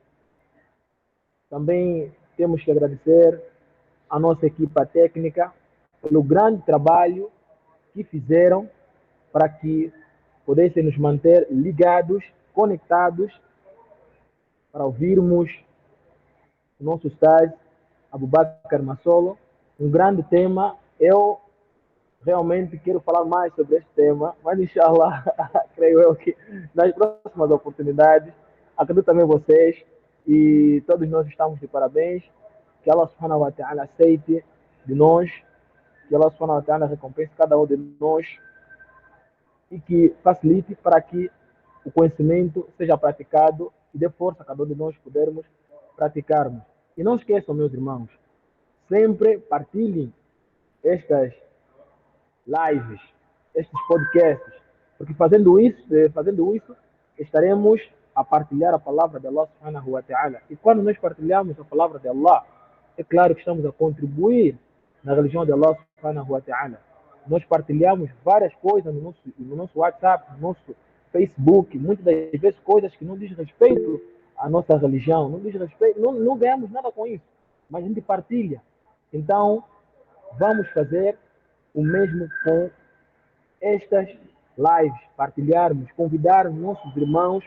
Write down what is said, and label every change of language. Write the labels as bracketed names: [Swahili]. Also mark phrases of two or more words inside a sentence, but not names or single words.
[Portuguese] Também temos que agradecer a nossa equipa técnica pelo grande trabalho que fizeram para que pudessem nos manter ligados, conectados, para ouvirmos o nosso Ustaz Abu Bakr Massolo. Um grande tema. Eu realmente quero falar mais sobre este tema, mas inshallah, creio eu que nas próximas oportunidades, acredito também vocês e todos nós estamos de parabéns. Que [Arabic] الله سبحانه وتعالى [Portuguese] aceite de nós, que [Arabic] الله سبحانه وتعالى [Portuguese] recompense cada um de nós e que facilite para que o conhecimento seja praticado e dê força a cada um de nós podermos praticarmos. E não esqueçam, meus irmãos, sempre partilhem estas lives, estes podcasts, porque fazendo isso, estaremos a partilhar a palavra de [Arabic] الله سبحانه وتعالى. [Portuguese] E quando nós partilhamos a palavra de Allah, é claro que estamos a contribuir na religião de [Arabic] الله سبحانه وتعالى. [Portuguese] Nós partilhamos várias coisas no nosso WhatsApp, no nosso Facebook, muitas das vezes coisas que não diz respeito à nossa religião, não diz respeito, não ganhamos nada com isso, mas a gente partilha. Então, vamos fazer o mesmo com estas lives, partilharmos, convidarmos nossos irmãos.